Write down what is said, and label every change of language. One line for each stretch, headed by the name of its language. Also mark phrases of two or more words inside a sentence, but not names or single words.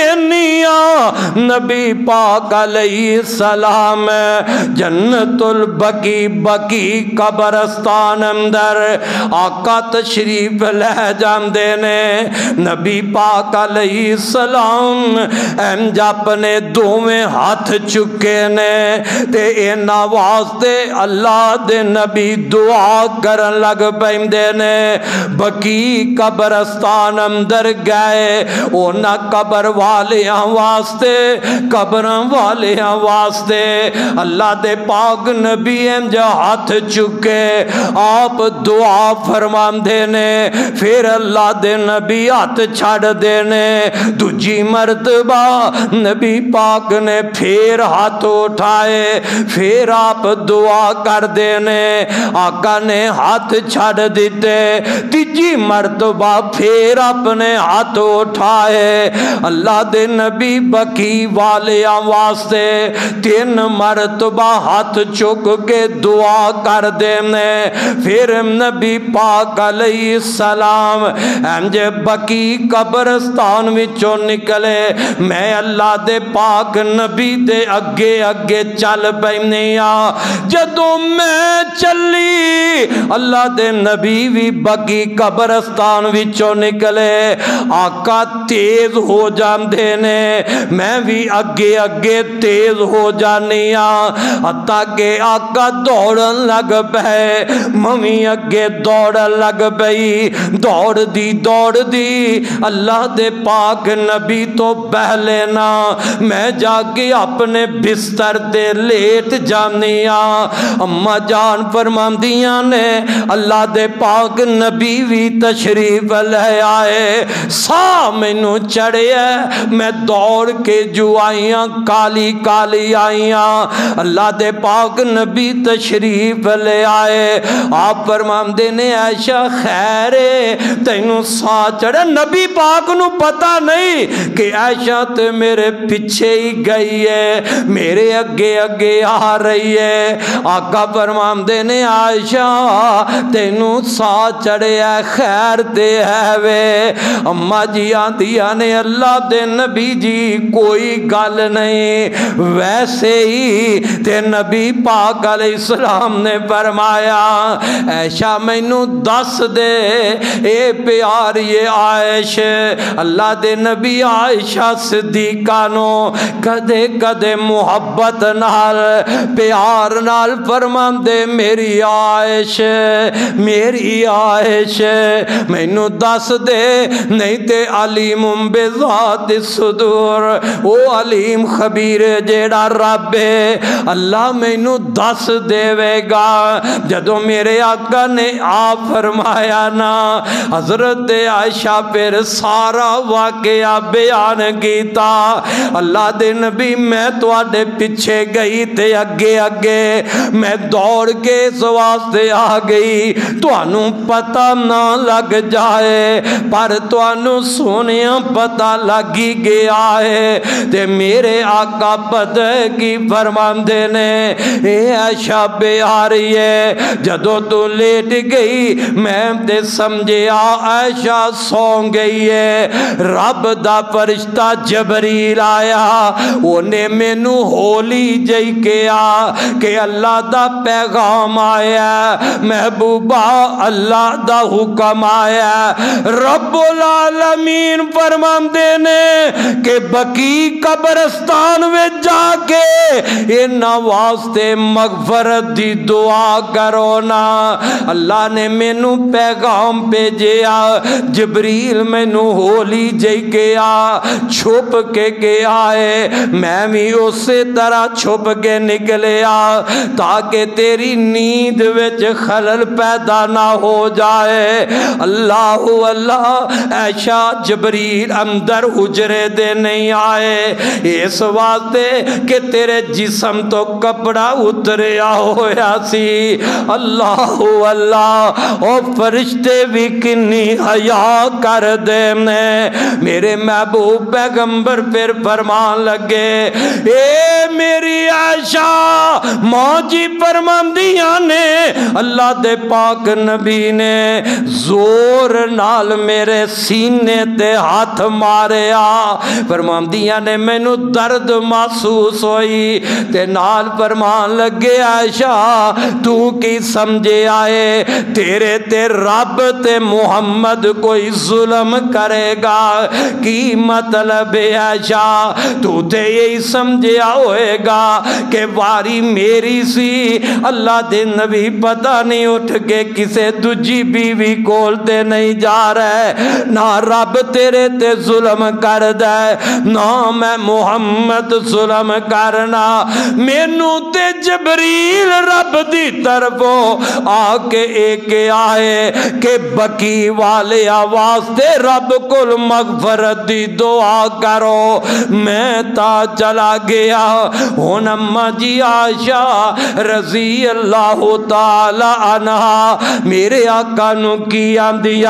Punjabi: وینیاں نبی پاک علیہ السلام جنت البقیع بقیع قبرستان اندر آقا تشریف لے جاندے نے نبی پاک علیہ السلام انج اپنے دوویں ہاتھ چکے نے تے اینا واسطے اللہ دے نبی دعا کرن لگ پیندے نے بقیع قبرستان اندر گئے اونا قبر والیاں واسطے قبراں والیاں واسطے اللہ دے پاک نبی انج ہاتھ چکے آپ دعا فرماندے نے پھر اللہ دے نبی ہاتھ چھڑ دینے دوجی مرتبہ نبی پاک نے پھر ہاتھ اٹھائے پھر آپ دعا کر دینے آقا نے ہاتھ چھڑ دیتے تیجی مرتبہ پھر اپنے ہاتھ اٹھائے اللہ دے نبی بقیع والیاں واسطے 3 مرتبہ ہاتھ چک کے دعا کر دینے پھر نبی پاک علیہ السلام انج بقیع قبرستان وچوں نکلے میں اللہ دے پاک نبی دے اگے اگے چل پینی جدوں میں چلی اللہ دے نبی بھی بقیع قبرستان وچوں نکلے آقا تیز ہو جاندے نے میں بھی اگے اگے تیز ہو جانی حتیٰ کہ آقا دوڑن لگ پے ممی اگے دوڑن لگ پئی دوڑ دی اللہ دے پاک نبی تو پہلے نا میں جا کے اپنے بستر دے لیٹ جانی اما جان فرماندیاں نے اللہ دے پاک نبی بھی تشریف لے آئے سا مینوں چڑھیا میں دوڑ کے جو آئیاں کالی کالی آئیاں اللہ دے پاک نبی تشریف لے آئے آپ فرماندے نے عائشہ خیر تینوں سا چڑھا نبی پاک نو پتہ نہیں کہ عائشہ تے میرے پیچھے ہی گئی ہے، میرے اگے اگے آ رہی ہے۔ آقا فرماندے نے عائشہ تینوں سا چڑھیا خیر تے ہے وے؟ اما جی آندیاں نے اللہ دے نبی جی کوئی گل نہیں، ویسے ہی تے نبی پاک علیہ السلام نے فرمایا عائشہ مینوں دس دے اے پیاری عائش، اللہ دے نبی عائشہ صدیقہ نو کدے کدے محبت نال پیار نال فرماندے میری عائش میری عائش مینوں دس دے، نہیں تے
Arabic: علیم بذات الصدور،
Punjabi: او
Arabic: علیم خبیر
Punjabi: جیڑا رب ہے اللہ مینوں دس دے گا۔ جدوں میرے آقا نے آپ فرمایا نا حضرت عائشہ پھر سارا واقعہ بیان کیتا، اللہ دے نبی میں تواڈے پیچھے گئی تے اگے اگے میں دوڑ کے اس واسطے آ گئی تانوں پتہ نہ لگ جائے، پر تانوں سونیا پتہ لگی گیا ہے۔ تے میرے آقا پتہ کی فرماندے نے اے عائشہ پیاری ہے جدوں تو لیٹ گئی میں تے سمجھیا عائشہ سو گئی ہے، رب دا فرشتہ جبریل آیا اونے مینوں ہولی جئی کیا کہ اللہ دا پیغام آیا، محبوبہ اللہ دا حکم آیا۔ رب العالمین فرماندے نے کہ بقی قبرستان میں جا کے انہاں واسطے مغفرت دی دعا کرو نا، اللہ نے مینوں پیغام بھیجیا، جبریل مینوں ہولی جئی گیا چھپ کے گیا ہے، میں بھی اسی طرح چھپ کے نکلیا تاکہ تیری نیند وچ خلل پیدا نہ ہو جائے۔ اللہ اللہ عائشہ جبریل اندر حجرے دے نہیں آئے اس واسطے کہ تیرے جسم تو کپڑا اتریا ہویا سی۔ اللہ اللہ او فرشتے بھی کنی حیا کر دے نے، میرے محبوب پیغمبر پھر فرمان لگے اے میری عائشہ ماں جی فرماندیاں نے اللہ دے پاک نبی نے زور نال میرے سینے تے ہاتھ ماریا، فرماندیاں نے مینوں درد محسوس ہوئی تے نال فرمان لگے عائشہ تو کی سمجھے آئے تیرے تے رب تے محمد کوئی ظلم کرے گا، کی مطلب عائشہ تو تے یہی سمجھیا ہوئے گا کہ واری میری سی، اللہ دے نبی پتہ نہیں اٹھ کے کسے دجی بیوی کولتے نہیں جا رہے، نہ رب تیرے تے ظلم کر دے نہ میں محمد ظلم کرنا، مینوں تے جبریل رب دی طرفوں آ کے ایک آئے کہ بقی والے آواز تے رب کل مغفرت دی دعا کرو، میں تا چلا گیا۔ ہن اماں جی عائشہ رضی اللہ تعالی عنہا میرے آقا نو کی آندیاں